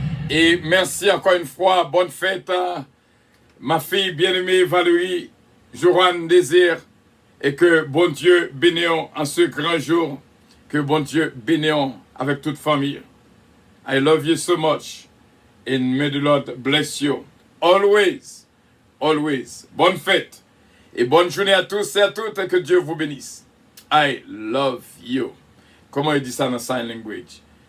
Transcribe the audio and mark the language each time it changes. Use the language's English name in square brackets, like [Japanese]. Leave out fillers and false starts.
[French] Et merci encore une fois, bonne fête à ma fille bien-aimée Valérie, Joanne Désir, et que bon Dieu bénisse en ce grand jour, que bon Dieu bénisse avec toute famille. [English] I love you so much, and may the Lord bless you. Always, always. [French] Bonne fête, et bonne journée à tous et à toutes, et que Dieu vous bénisse. [English] I love you. [French] Comment il dit ça dans sign language?